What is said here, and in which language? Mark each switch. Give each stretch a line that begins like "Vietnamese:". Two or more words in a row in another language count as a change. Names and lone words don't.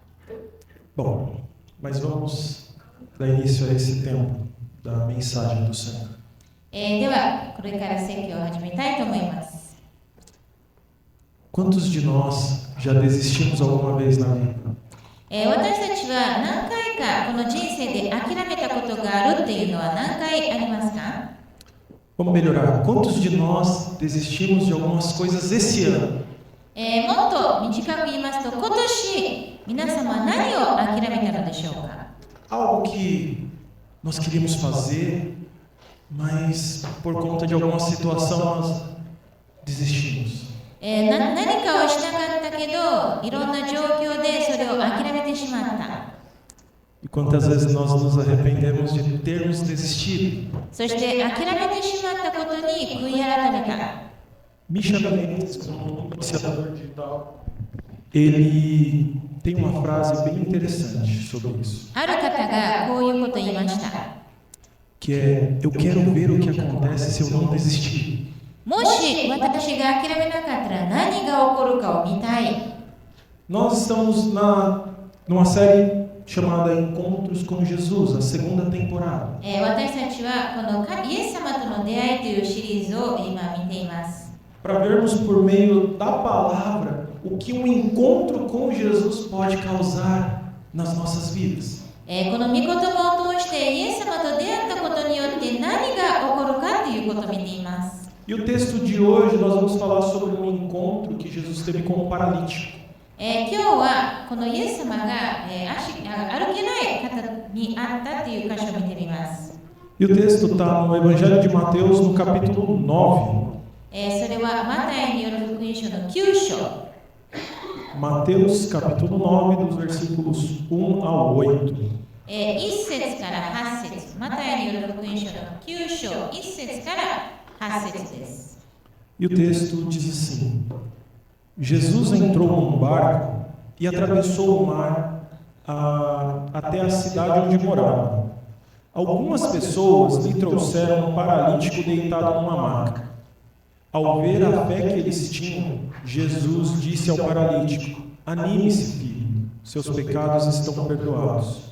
Portuguese: Bom, mas vamos dar início a esse tempo da mensagem do Senhor.
Japanese: ではこれから説教を始めたいと思います。
Portuguese: Quantos de nós já desistimos alguma vez na vida?
Japanese: 私たちは何回かこの人生で諦めたことがあるっていうのは何回ありますか？
Portuguese: Vamos melhorar. Quantos de nós desistimos de algumas coisas esse ano?
Japanese: もっと短く言いますと、今年皆様何を諦めたのでしょうか？
Portuguese: Algo que nós queríamos fazer, mas por conta de alguma situação nós desistimos.
Japanese: 何かをしたかったけど、いろんな状況でそれを諦めてしまった。
Portuguese: E quantas vezes nós nos arrependemos de termos desistido?
Japanese: そして諦めてしまったことに悔い改めた。
Portuguese: Misha Mendes, um influenciador digital, ele tem uma frase bem interessante sobre isso,
Japanese: ある方がこういうことを言いました。
Portuguese: que é: eu quero ver o que acontece se eu não desistir.
Japanese: もし私が諦めなかったら何が起こるかを見たい。
Portuguese: Nós estamos numa série chamada Encontros com Jesus, a segunda temporada.
Japanese: 私たちはこのイエス様との出会いというシリーズを今見ています。
Portuguese: Para vermos por meio da palavra o que um encontro com Jesus pode causar nas nossas vidas.
Japanese: この御言葉を通してイエス様と出会ったことによって何が起こるかということを見ています。
Portuguese: E o texto de hoje nós vamos falar sobre um encontro que Jesus teve com um paralítico.
Japanese: 今日はこのイエス様が、歩けない方に会ったという箇所を見てみます。
Portuguese: E o texto está no Evangelho de Mateus, no capítulo 9.
Japanese: それはマタイによる福音書の9章。
Portuguese: Mateus, capítulo 9, dos versículos 1 ao 8.
Japanese: 1 節から8節、マタイによる福音書の9章、1節から8節です。
Portuguese: E o texto diz assim: Jesus entrou num barco e atravessou o mar até a cidade onde morava. Algumas pessoas lhe trouxeram um paralítico deitado numa maca. Ao ver a fé que eles tinham, Jesus disse ao paralítico: anime-se, filho, seus pecados estão perdoados.